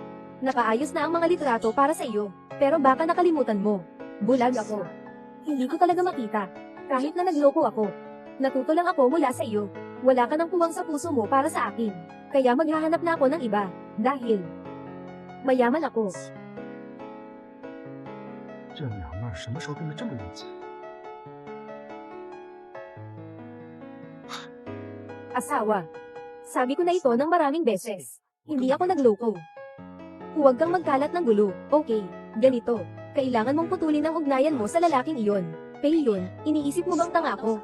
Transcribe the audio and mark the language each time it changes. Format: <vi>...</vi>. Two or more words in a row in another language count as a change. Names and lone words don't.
<tl>Nakaayos na ang mga litrato para sa iyo. Pero baka nakalimutan mo. Bulag ako. Hindi ko talaga makita. Kahit na nagloko ako. Natuto lang ako mula sa iyo. Wala ka ng puwang sa puso mo para sa akin. Kaya maghahanap na ako ng iba. Dahil mayaman ako.</tl> <zh>这娘们儿什么时候变得这么有钱？</zh> <tl>Asawa. Sabi ko na ito ng maraming beses. Hindi ako nagloko. Huwag kang magkalat ng gulo, okay? Ganito. Kailangan mong putulin ang ugnayan mo sa lalaking iyon. Pei yun, iniisip mo bang tanga ako?</tl>